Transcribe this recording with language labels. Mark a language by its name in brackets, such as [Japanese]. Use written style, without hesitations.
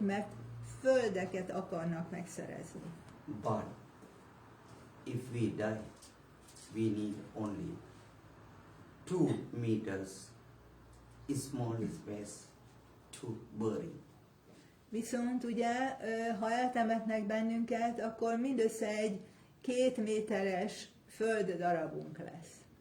[Hungarian] Mert földeket akarnak megszerezni. [English] But if we die, we need only 2 meters small space to bury. [Hungarian] Viszont ugye, ha eltemetnek bennünket, akkor mindössze egy 2 méteres földdarabunk lesz.